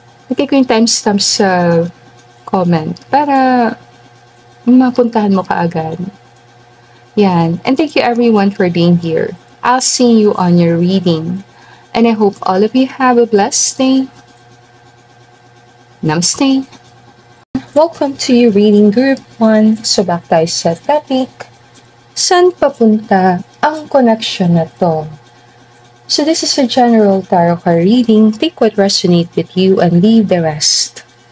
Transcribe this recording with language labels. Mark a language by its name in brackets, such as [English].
[Filipino] Lagay ko yung timestamp sa comment para mapuntahan mo kaagad. Yan. [English] And thank you everyone for being here. I'll see you on your reading. And I hope all of you have a blessed day. Namaste. Welcome to your reading group 1. [Filipino] So back tayo sa topic. Saan papunta ang connection na to? [English] So this is a general tarot card reading. Take what resonates with you and leave the rest.